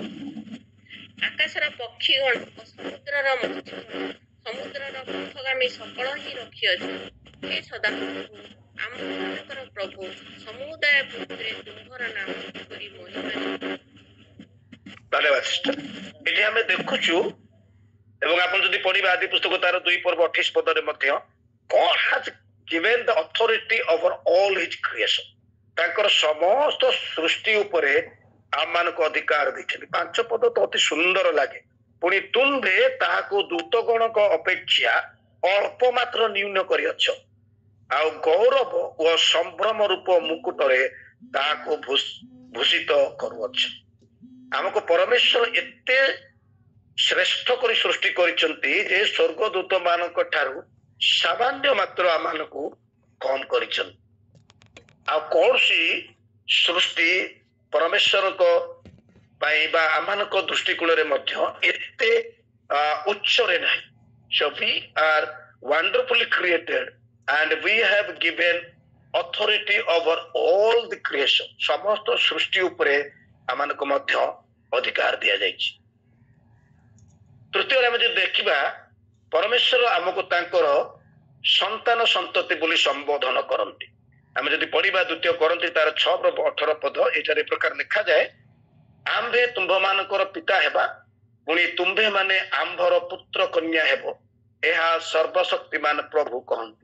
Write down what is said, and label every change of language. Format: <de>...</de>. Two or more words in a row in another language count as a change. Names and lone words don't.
<or>ଆକାଶର ପକ୍ଷୀଗଣ ଓ ସମୁଦ୍ରର ମତ୍ସ୍ୟଗଣ, ସମୁଦ୍ରର ପଥଗାମୀ ସକଳ ହିଁ ରଖିଅଛ। ହେ ସଦାପ୍ରଭୁ, ଆମମାନଙ୍କର ପ୍ରଭୁ, ସମୁଦାୟ ପୃଥିବୀରେ ତୁମ୍ଭର ନାମ କିପରି ମହିମାନ୍ୱିତ। ଧନ୍ୟବାଦ ସିଷ୍ଟର। ଏଠି ଆମେ ଦେଖୁଛୁ, ଏବଂ ଆପଣ ଯଦି ପଢିବେ ଆଦି ପୁସ୍ତକ ତାର 2 ପର୍ବ 28 ପଦରେ ମଧ୍ୟ</or> <en>God has given the authority over all his creation।</en> <or>ତାଙ୍କର ସମସ୍ତ ସୃଷ୍ଟି ଉପରେ ଆମମାନଙ୍କୁ ଅଧିକାର ଦେଇଛନ୍ତି। 5 ପଦ ତ ଅତି ସୁନ୍ଦର ଲାଗେ। ପୁଣି ତୁମ୍ଭେ ତାହାକୁ ଦୂତଗଣଙ୍କ ଅପେକ୍ଷା ଅଳ୍ପ ମାତ୍ର ନ୍ୟୁନ କରିଅଛ, ଆଉ ଗୌରବ ଓ ସମ୍ଭ୍ରମ ରୂପ ମୁକୁଟରେ ତାହାକୁ ଭୂଷିତ କରୁଅଛ। ଆମକୁ ପରମେଶ୍ୱର ଏତେ ଶ୍ରେଷ୍ଠ କରି ସୃଷ୍ଟି କରିଛନ୍ତି ଯେ ସ୍ୱର୍ଗଦୂତ ମାନଙ୍କ ଠାରୁ ସାମାନ୍ୟ ମାତ୍ର ଆମମାନଙ୍କୁ କମ କରିଛନ୍ତି। ଆଉ କୌଣସି ସୃଷ୍ଟି ପରମେଶ୍ୱରଙ୍କ ପାଇଁ ବା ଆମମାନଙ୍କ ଦୃଷ୍ଟିକୋଣରେ ମଧ୍ୟ ଏତେ ଉଚ୍ଚରେ ନାହିଁ।</or> <en>So we are wonderfully created and we have given authority over all the creation।</en> <or>ସମସ୍ତ ସୃଷ୍ଟି ଉପରେ ଆମମାନଙ୍କୁ ମଧ୍ୟ ଅଧିକାର ଦିଆଯାଇଛି। ତୃତୀୟରେ ଆମେ ଯଦି ଦେଖିବା, ପରମେଶ୍ୱର ଆମକୁ ତାଙ୍କର ସନ୍ତାନ ସନ୍ତତି ବୋଲି ସମ୍ବୋଧନ କରନ୍ତି। ଆମେ ଯଦି ପଢିବା 2 କରନ୍ତି ତାର 6-18 ପଦ, ଏଠାରେ ପ୍ରକାର ଲେଖାଯାଏ, ଆମ୍ଭେ ତୁମ୍ଭମାନଙ୍କର ପିତା ହେବା, ପୁଣି ତୁମ୍ଭେ ମାନେ ଆମ୍ଭର ପୁତ୍ର କନ୍ୟା ହେବ, ଏହା ସର୍ବଶକ୍ତିମାନ ପ୍ରଭୁ କହନ୍ତି।</or>